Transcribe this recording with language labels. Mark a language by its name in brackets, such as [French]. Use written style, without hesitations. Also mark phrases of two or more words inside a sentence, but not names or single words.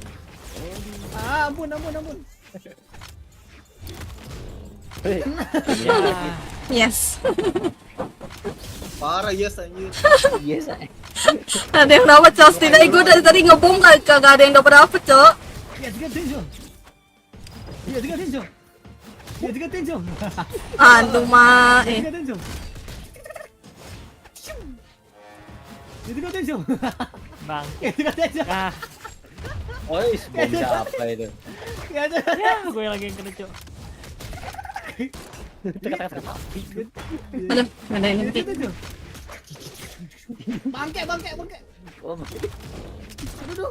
[Indonesian] Ah, ampun. Hei. yes. Parah yes anjir. Yes. Ada yang dapat cok, setidaknya gue dari tadi ngebom kagak ada yang dapat apa cok. GSG Tenjo. GSG Tenjo. GSG Tenjo. Aduh ma, GSG Tenjo. GSG Tenjo. Bang. GSG Tenjo. Ah, Oh, bom siapa itu? GSG ya gue lagi yang kena cok. Aduh, ada yang nanti. Tenjo. Bangke. Oh, Aduh.